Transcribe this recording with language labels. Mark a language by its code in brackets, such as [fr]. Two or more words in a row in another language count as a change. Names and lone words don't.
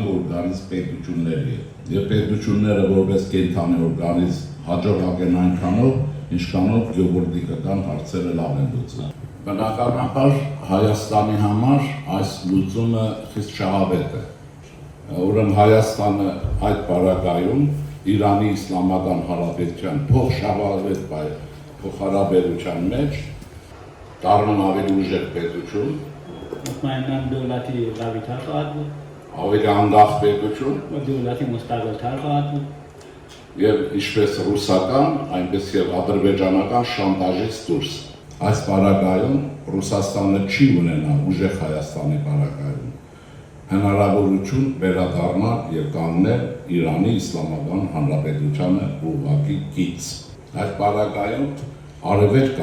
[hy] օրգանիզմ պետությունների հետ։ Եվ պետությունները որպես կենթանի օրգանիզմ հաջողակ են այնքանով, ինչքանով գեոպոլիտիկական հարցերը լավ են լուծում։ Բնականաբար Հայաստանի համար այս լուծումը խիստ շահավետ է։ Ուրեմն Հայաստանը այդ պարագայում Իրանի Իսլամական Հանրապետության փոխշահավետ փոխհարաբերության մեջ դառնում ավելի ուժեղ պետություն, [fa] مطمئنا دولتی قوی‌تر خواهد بود [hy] ավելի անկախ պետություն [fa] و دولتی مستقل‌تر خواهد بود [hy] եւ ինչպես ռուսական, այնպես եւ ադրբեջանական շանտաժից դուրս։ Այս պարագայում Ռուսաստանը չի ունենա ուժեղ Հայաստանի պարագայում հնարավորություն վերադառնալ եւ կանգնել Իրանի Իսլամական Հանրապետությանը ուղղակի կից։ Այդ պարագայում արևելք